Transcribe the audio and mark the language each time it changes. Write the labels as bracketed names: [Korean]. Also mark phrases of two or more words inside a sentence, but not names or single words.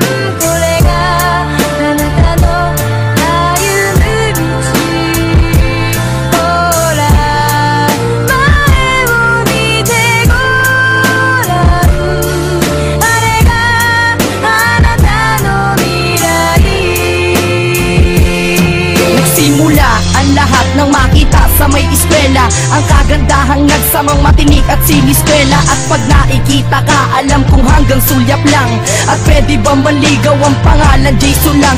[Japanese] これがあなたの歩む道。ほら前を見てごらん。あれがあなたの未来。 [Filipino] Nagsimula ang lahat ng makita sa may eskwela. Ang kagandahang nagsamang matinik at siniskwela. At pag nakikita ka, alam kong hanggang sulyap lang. At pwede bang manligaw ang pangalan Jason lang?